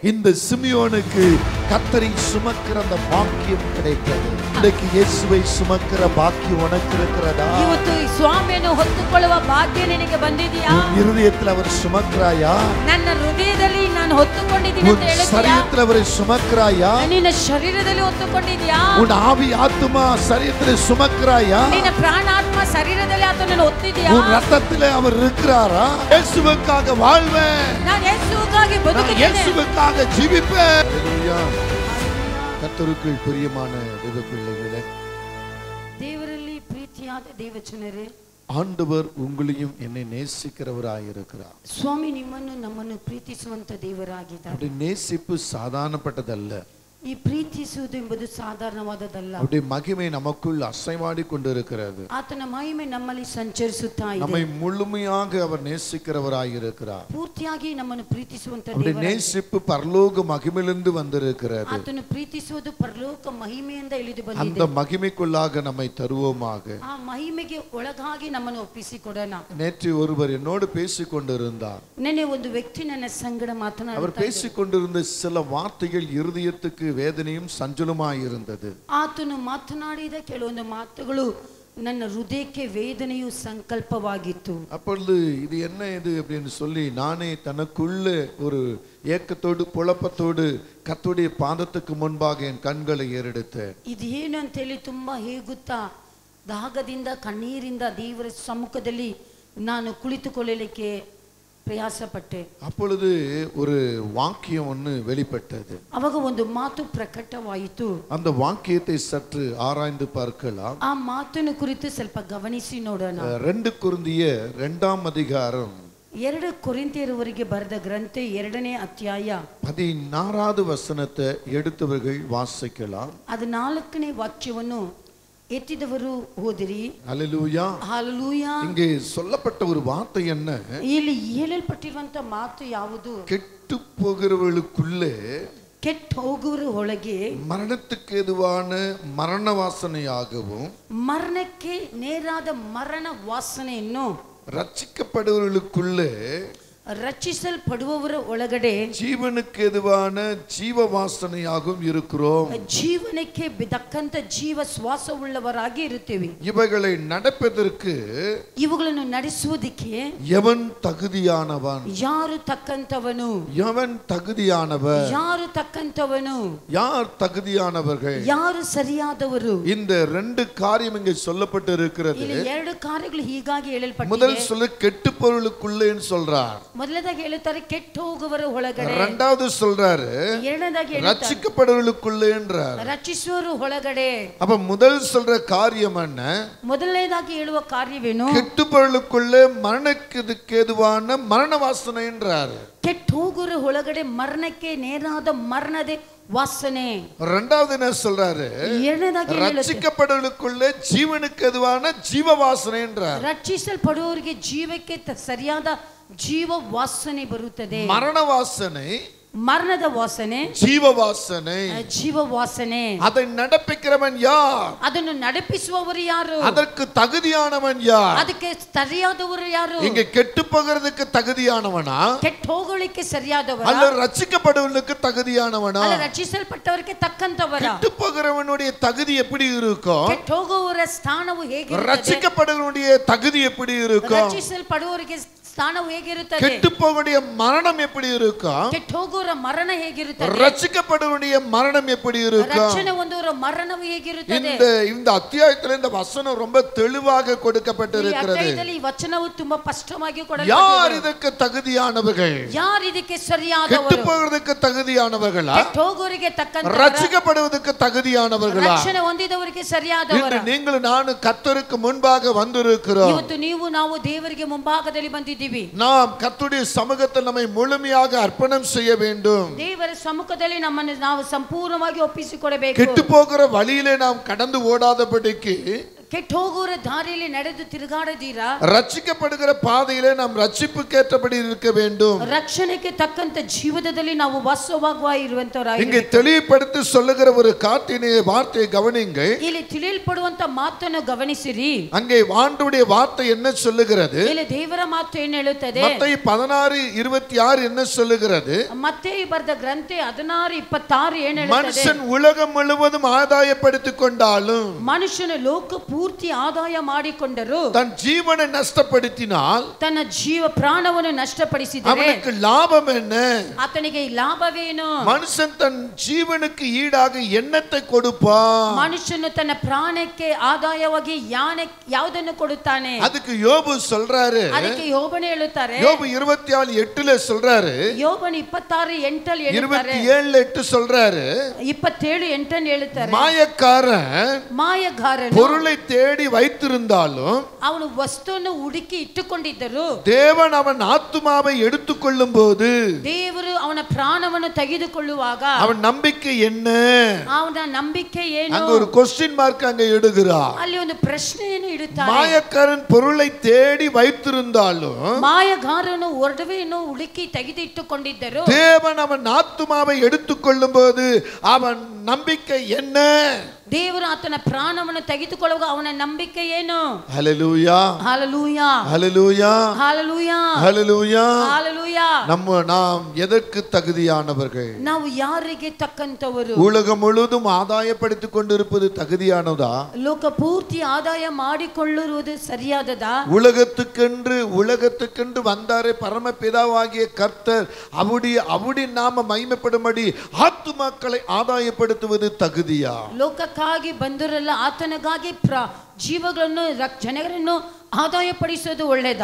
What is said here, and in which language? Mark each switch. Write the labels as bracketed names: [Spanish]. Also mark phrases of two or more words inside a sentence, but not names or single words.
[Tamil] இந்த சிமியோனுக்கு கர்த்தரை சுமக்கிற அந்த பாக்கியம் கிடைத்தது. இன்னைக்கு இயேசுவை சுமக்கிற பாக்கியம் உனக்கு இருக்கிறதா? [Kannada] ಇವತ್ತು ಸ್ವಾಮಿಯನ್ನು ಹೊತ್ತುಕೊಳ್ಳುವ ಭಾಗ್ಯ ನಿನಗೆ ಬಂದಿದೆಯಾ? [Tamil] இருதயத்தில் அவர் சுமக்கிறாயா? [Kannada] ನನ್ನ ಹೃದಯದಲ್ಲಿ ನಾನು ಹೊತ್ತುಕೊಂಡಿದ್ದೀನಿ ಅಂತ ಹೇಳುತ್ತೀಯಾ? [Tamil] ಶರೀರத்தில் அவர் சுமக்கிறாயா? [Kannada] ನಿನ್ನ ಶರೀರದಲ್ಲಿ ಹೊತ್ತುಕೊಂಡಿದೆಯಾ? [Tamil] உன் ஆவி ஆத்துமா சரீரத்தில் சுமக்கிறாயா? [Kannada] ನಿನ್ನ ಪ್ರಾಣಾತ್ಮ ಶರೀರದಲ್ಲಿ ಆತನನ್ನು ಹೊತ್ತಿದೆಯಾ? [Tamil] உன் ரத்தத்தில் அவர் இருக்கிறாரா? இயேசுவுக்காக வாழ்வேன், [Kannada] ನಾನು ಯೇಸುವಿಗಾಗಿ ಬದುಕುತ್ತೇನೆ, [Tamil] இயேசுவுக்காக ஜீவிப்பேன். ஹalleluya. கர்த்தருக்குள் பிரியமான தேவ பிள்ளைகளே, [Kannada] ದೇವರಲ್ಲಿ ಪ್ರೀತಿಯಾದ ದೇವಜನರೇ, [Tamil] ஆண்டவர் உங்களையும் என்னை நேசிக்கிறவராய் இருக்கிறார். [Kannada] ಸ್ವಾಮಿ ನಿಮ್ಮನ್ನು ನಮ್ಮನ್ನು ಪ್ರೀತಿಸುವಂತ ದೇವರಾಗಿದ್ದಾರೆ. [Tamil] அப்படி நேசிப்பு சாதாரணப்பட்டதல்ல. [Kannada] ಈ ಪ್ರೀತಿಸುವುದು ಎಂಬುದು ಸಾಧಾರಣವಾದದಲ್ಲ. [Tamil] அப்படி மகிமை நமக்குள் அசைவாடி கொண்டிருக்கிறது. [Kannada] ಆತನ ಮಹಿಮೆ ನಮ್ಮಲ್ಲಿ ಸಂಚರಿಸುತ್ತಾ ಇದೆ. [Tamil] நம்மை முழுமையாக அவர் நேசிக்கிறவராய் இருக்கிறார். [Kannada] ಪೂರ್ತಿಯಾಗಿ ನಮ್ಮನ್ನು ಪ್ರೀತಿಸುವಂತ [Tamil] அப்படி [Kannada] ದೇವರು. [Tamil] நேசிப்பு பரலோக மகிமையிலிருந்து வந்திருக்கிறது. [Kannada] ಆತನು ಪ್ರೀತಿಸುವುದು ಪರಲೋಕ ಮಹಿಮೆಯಿಂದ ಇಳಿದು [Tamil] அந்த [Kannada] ಬಂದಿದೆ. [Tamil] மகிமைக்குள்ளாக நம்மை தருவோமாக. [Kannada] ಆ ಮಹಿಮೆಗೆ ಒಳಗಾಗಿ ನಮ್ಮನ್ನು ಒಪ್ಪಿಸಿಕೊಡೋಣ. [Tamil] நேற்று ஒருவர் என்னோடு பேசிக் கொண்டிருந்தார். [Kannada] ನೆನ್ನೆ ಒಂದು ವ್ಯಕ್ತಿ ನನ್ನ ಸಂಗಡ [Tamil] அவர் [Kannada] ಮಾತನಾಡುತ್ತಾ [Tamil] பேசிக் கொண்டிருந்த சில வார்த்தைகள் இருதயத்துக்கு வேதனையும் சஞ்சலமாய் இருந்தது. [Kannada] ಆತನು ಮಾತನಾಡಿದ ಕೆಲವೊಂದು ಮಾತುಗಳು ನನ್ನ ಹೃದಯಕ್ಕೆ ವೇದನೆಯು ಸಂಕಲ್ಪವಾಗಿತ್ತು. [Tamil] அப்பொழுது இது என்ன இது அப்படின்னு சொல்லி நானே தனக்குள்ள ஒரு ஏக்கத்தோடு புலப்பத்தோடு கர்த்தருடைய பாதத்துக்கு முன்பாக என் கண்களை ஏறெடுத்தேன். [Kannada] ಇದೇನು ಅಂತೇಳಿ ತುಂಬಾ ಹೇಗುತ್ತಾ ದಾಗದಿಂದ ಕಣ್ಣೀರಿಂದ ದೇವರ ಸಮ್ಮುಖದಲ್ಲಿ ನಾನು ಕುಳಿತುಕೊಳ್ಳಲಿಕ್ಕೆ ಪ್ರಯಾಸಪಟ್ಟೆ. [Tamil] அப்பொழுது ஒரு வாக்கியம் ஒன்று வெளிப்பட்டது. [Kannada] ಅವಾಗ ಒಂದು ಮಾತು ಪ್ರಕಟವಾಯಿತು. [Tamil] அந்த வாக்கியத்தை சற்று ஆராய்ந்து பார்க்கலாம். [Kannada] ಆ ಮಾತನ್ನು ಕುರಿತು ಸ್ವಲ್ಪ ಗಮನಿಸಿ ನೋಡೋಣ. [Tamil] 2 கொரிந்தியர் 2ஆம் அதிகாரம் [Kannada] 2 ಕೊರಿಂಥಿಯರವರಿಗೆ ಬರೆದ ಗ್ರಂಥ 2ನೇ ಅಧ್ಯಾಯ [Tamil] 16வது வசனத்தை எடுத்தவர்கள் வாசிக்கலாம். [Kannada] ಅದು 4ನೇ ವಾಕ್ಯವನ್ನು ಎತ್ತಿದವರು ಓದಿರಿ. [Tamil] ஹல்லேலூயா. [Kannada] ಹಲ್ಲೆಲೂಯಾ. [Tamil] இங்கே சொல்லப்பட்ட ஒரு வார்த்தை என்ன? [Kannada] ಇಲ್ಲಿ ಹೇಳಲ್ಪಟ್ಟಿರುವಂತ ಮಾತು ಯಾವುದು? [Tamil] கெட்டு போகிறவர்களுக்குள்ளே [Kannada] ಕೆಟ್ಟು ಹೋಗುವರ ಒಳಗೆ [Tamil] மரணத்துக்கு எதுவான மரண வாசனையாகவும் [Kannada] ಮರಣಕ್ಕೆ ನೇರಾದ ಮರಣ ವಾಸನೆಯನ್ನು [Tamil] ரட்சிக்கப்படுவர்களுக்குள்ளே [Kannada] ರಚಿಸಲ್ಪಡುವವರ ಒಳಗಡೆ [Tamil] ஜீவனுக்கு எதுவான ஜீவ வாசனையாகவும் இருக்கிறோம். [Kannada] ಜೀವನಕ್ಕೆ ಬೆದಕ್ಕಂತ ಜೀವ ಶ್ವಾಸವುಳ್ಳವರಾಗಿ ಇರುತ್ತೇವೆ. [Tamil] இவைகளை நடப்பதற்கு [Kannada] ಇವುಗಳನ್ನು ನಡೆಸುವುದಕ್ಕೆ [Tamil] எவன் தகுதியானவன்? [Kannada] ಯಾರು ತಕ್ಕಂತವನು? [Tamil] எவன் தகுதியானவன்? [Kannada] ಯಾರು ತಕ್ಕಂತವನು? [Tamil] யார் தகுதியானவர்கள்? [Kannada] ಯಾರು ಸರಿಯಾದವರು? [Tamil] இந்த 2 காரியம் இங்கே சொல்லப்பட்டு இருக்கிறது. [Kannada] ಇಲ್ಲಿ 2 ಕಾರ್ಯಗಳು ಹೀಗಾಗಿ ಹೇಳಲ್ಪಟ್ಟಿದೆ. [Tamil] முதல் சொல்ல கெட்டு பொருளுக்குள்ளேன்னு சொல்றார். [Kannada] ಮೊದಲದಾಗಿ ಹೇಳುತ್ತಾರೆ ಕೆಟ್ಟು ಹೋಗುವರ ಒಳಗಡೆ. [Tamil] இரண்டாவது சொல்றாரு [Kannada] ಎರಡನೇದಾಗಿ ಹೇಳುತ್ತಾರೆ [Tamil] ரட்சிக்கப்படுவர்களுக்குள்ளேன்றார். [Kannada] ರಚಿಸುವರ ಒಳಗಡೆ. [Tamil] அப்ப முதல் சொல்ற காரியம் என்ன? [Kannada] ಮೊದಲನೇದಾಗಿ ಹೇಳುವ ಕಾರ್ಯವೇನು? [Tamil] கெட்டு பொருளுக்குள்ளே மரணத்துக்கு எதுவான மரண வாசனைன்றார். [Kannada] ಕೆಟ್ಟು ಹೋಗುವರ ಒಳಗಡೆ ಮರಣಕ್ಕೆ ನೇರಾದ ಮರಣದ ವಾಸನೆ. [Tamil] இரண்டாவது என்ன சொல்றாரு? [Kannada] ಎರಡನೇದಾಗಿ [Tamil] ரட்சிக்கப்படுவர்களுக்குள்ளே ஜீவனுக்கு எதுவான ஜீவ வாசனைன்றார். [Kannada] ರಕ್ಷಿಸಲ್ಪಡುವವರಿಗೆ ಜೀವಕ್ಕೆ ಸರಿಯಾದ ಜೀವ ವಾಸನೆ ಬರುತ್ತದೆ. [Tamil] மரண வாசனை, [Kannada] ಮರಣದ ವಾಸನೆ, [Tamil] ஜீவ வாசனை. [Kannada] ಜೀವ ವಾಸನೆ. [Tamil] அதை நடப்பிக்கிறவன் யார்? [Kannada] ಅದನ್ನು ನಡೆಪಿಸುವವರು ಯಾರು? [Tamil] அதற்கு தகுதியானவன் யார்? [Kannada] ಅದಕ್ಕೆ ಸರಿಯಾದವರು ಯಾರು? [Tamil] இங்க கெட்டு போகிறதுக்கு தகுதியானவனா? [Kannada] ಕೆಟ್ಟು ಹೋಗಲಿಕ್ಕೆ ಸರಿಯಾದವರ? [Tamil] அல்ல ரட்சிக்கப்படுவதற்கு தகுதியானவனா? [Kannada] ಅಲ್ಲ ರಚಿಸಲ್ಪಟ್ಟವರಿಗೆ ತಕ್ಕಂತವರ? [Tamil] கெட்டு போகிறவனுடைய தகுதி எப்படி இருக்கும்? [Kannada] ಕೆಟ್ಟು ಹೋಗುವವರ ಸ್ಥಾನವು ಹೇಗಿರುತ್ತದೆ? [Tamil] ரட்சிக்கப்படுவனுடைய தகுதி எப்படி இருக்கும்? [Kannada] ರಚಿಸಲ್ಪಡುವವರಿಗೆ ಸ್ಥಾನವು ಹೇಗಿರುತ್ತದೆ? [Tamil] கெட்டு போகக்கூடிய மரணம் எப்படி இருக்கும்? [Kannada] ಕೆಟ್ಟು ಹೋಗುವವರ ಮರಣ ಹೇಗಿರುತ್ತದೆ? [Tamil] ரட்சிக்கப்படுவனுடைய மரணம் எப்படி இருக்கும்? [Kannada] ರಕ್ಷಣೆ ಹೊಂದುವವರ ಮರಣವು ಹೇಗಿರುತ್ತದೆ? [Tamil] இந்த அத்தியாயத்தில் இந்த வசனம் ரொம்ப தெளிவாக கொடுக்கப்பட்டிருக்கிறது. [Kannada] ಈ ವಚನವು ತುಂಬಾ ಸ್ಪಷ್ಟವಾಗಿ [Tamil] யார் [Kannada] ಕೊಡಲ್ಪಟ್ಟಿದೆ. [Tamil] இதற்கு தகுதியானவர்கள்? [Kannada] ಯಾರು ಇದಕ್ಕೆ [Tamil] கெட்டு [Kannada] ಸರಿಯಾದವರು? [Tamil] போகிறதுக்கு தகுதியானவர்களா? [Kannada] ಕೆಟ್ಟು ಹೋಗುವವರಿಗೆ ತಕ್ಕಂತವರ? [Tamil] ரட்சிக்கப்படுவதற்கு தகுதியானவர்களா? [Kannada] ರಕ್ಷಣೆ ಹೊಂದಿದವರಿಗೆ ಸರಿಯಾದವರ? [Tamil] இன்று நீங்கள் நான் கர்த்தருக்கு முன்பாக வந்திருக்கிறோம். [Kannada] ಇವತ್ತು ನೀವು ನಾವು ದೇವರಿಗೆ ಮುಂಭಾಗದಲ್ಲಿ ಬಂದಿದ್ದೀವಿ. [Tamil] நாம் கர்த்தருடைய சமூகத்தில் நம்மை முழுமையாக அர்ப்பணம் செய்ய வேண்டும். [Kannada] ದೇವರ ಸಮ್ಮುಖದಲ್ಲಿ ನಮ್ಮನ್ನು ನಾವು ಸಂಪೂರ್ಣವಾಗಿ ಒಪ್ಪಿಸಿಕೊಡಬೇಕು. [Tamil] கெட்டு போகிற வழியிலே நாம் கடந்து ஓடாதபடிக்கு [Kannada] ಕೆಟ್ಟ ಹೋಗುವ ದಾರಿಯಲ್ಲಿ ನಡೆದು ತಿರುಗಾಡದಿರಾ [Tamil] ரட்சிக்கப்படுகிற பாதையிலே நாம் ரட்சிப்புக்கேற்றபடி இருக்க வேண்டும். [Kannada] ರಕ್ಷಣೆಗೆ ತಕ್ಕಂತ ಜೀವಿತದಲ್ಲಿ ನಾವು ವಾಸವಾಗುವ ಇರುವಂತವರಾಗಿ [Tamil] இங்கே தெளிவுபடுத்தி சொல்லுகிற ஒரு காட்டினை வார்த்தையை கவனியுங்கள். [Kannada] ಇಲ್ಲಿ ತಿಳಿಯಲ್ಪಡುವಂತ ಮಾತನ್ನು ಗಮನಿಸಿರಿ. [Tamil] அங்கே ஆண்டவருடைய வார்த்தை என்ன சொல்லுகிறது? [Kannada] ಇಲ್ಲಿ ದೇವರ ಮಾತು ಏನು ಹೇಳುತ್ತದೆ? [Tamil] மத்தேயு 16:26 என்ன சொல்லுகிறது? [Kannada] ಮತ್ತೇಯು ಬರೆದ ಗ್ರಂಥ 16:26 ಏನು ಹೇಳುತ್ತದೆ? [Tamil] மனுஷன் உலகம் முழுவதும் ஆதாயப்படுத்திக் கொண்டாலும் [Kannada] ಮನುಷ್ಯನು ಲೋಕ ಪೂರ್ತಿ ಆದಾಯ ಮಾಡಿಕೊಂಡರು [Tamil] தன் ஜீவனை நஷ்டப்படுத்தினால் [Kannada] ತನ್ನ ಜೀವ ಪ್ರಾಣವನ್ನು ನಷ್ಟಪಡಿಸಿದರೆ [Tamil] அவனுக்கு லாபம் என்ன? [Kannada] ಆತನಿಗೆ ಲಾಭವೇನು? [Tamil] மனுஷன் தன் ஜீவனுக்கு ஈடாக என்னத்தை கொடுப்பான்? [Kannada] ಮನುಷ್ಯನು ತನ್ನ ಪ್ರಾಣಕ್ಕೆ ಆದಾಯವಾಗಿ ಯಾವುದನ್ನು ಕೊಡುತ್ತಾನೆ? [Tamil] அதுக்கு யோபு சொல்றாரு. [Kannada] ಅದಕ್ಕೆ ಯೋಬನು ಹೇಳುತ್ತಾರೆ. [Tamil] யோபு 24:8 சொல்றாரு. [Kannada] ಯೋಬನು 26:8 ಹೇಳುತ್ತಾರೆ. [Tamil] 27:8 சொல்றாரு. [Kannada] 27:8 ಹೇಳುತ್ತಾರೆ. [Tamil] மாயக்காரன் பொருளை தேடி வைத்திருந்தாலும் [Kannada] ಅವನು ವಸ್ತುವನ್ನು ಹುಡುಕಿ ಇಟ್ಟುಕೊಂಡಿದ್ದರು [Tamil] தேவன் அவன் ஆத்துமாவை எடுத்துக்கொள்ளும் போது [Kannada] ದೇವರು ಅವನ ಪ್ರಾಣವನ್ನು ತೆಗೆದುಕೊಳ್ಳುವಾಗ [Tamil] அவன் நம்பிக்கை என்ன? [Kannada] ಅವನ ನಂಬಿಕೆ ಏನು? [Tamil] அங்க ஒரு [English] question mark [Tamil] அங்க இடுகிறார். [Kannada] ಅಲ್ಲಿ ಒಂದು ಪ್ರಶ್ನೆಯನ್ನು ಇಡುತ್ತಾರೆ. [Tamil] மாயக்காரன் பொருளை தேடி வைத்திருந்தாலும் [Kannada] ಮಾಯಗಾರನು ಒಡವೆಯನ್ನು ಹುಡುಕಿ ತೆಗೆದಿಟ್ಟುಕೊಂಡಿದ್ದರು [Tamil] தேவன் அவன் ஆத்துமாவை எடுத்துக்கொள்ளும் போது அவன் நம்பிக்கை என்ன? [Kannada] ದೇವರು ಆತನ ಪ್ರಾಣವನ್ನು ತೆಗೆದುಕೊಳ್ಳುವಾಗ ಅವನ ನಂಬಿಕೆ ಏನು? [Tamil] ஹல்லேலூயா ஹalleluya ஹல்லேலூயா ஹalleluya ஹல்லேலூயா ஹalleluya. நாம் எதற்கு தகுதியானவர்கள்? [Kannada] ನಾವು ಯಾರಿಗೆ ತಕ್ಕಂತವರು? [Tamil] உலகம் முழுவதும் ஆதாயப்படுத்திக் கொண்டிருப்பது தகுதியானதா? [Kannada] ಲೋಕ ಪೂರ್ತಿ ಆದಾಯ ಮಾಡಿಕೊಳ್ಳುವುದು ಸರಿಯಾದದಾ? [Tamil] உலகத்துக்கென்று வந்தாரே பரமபிதாவாகிய கர்த்தர் அவருடைய நாம மகிமைப்படும்படி ஆத்துமாக்களை ஆதாயப்படுத்துவது தகுதியா? [Kannada] ಲೋಕಕ್ಕಾಗಿ ಬಂದರಲ್ಲ ಆತನಿಗಾಗಿ ಜೀವಗಳನ್ನು ಜನರನ್ನು ಆದಾಯ ಪಡಿಸೋದು ಒಳ್ಳೆಯದಾ?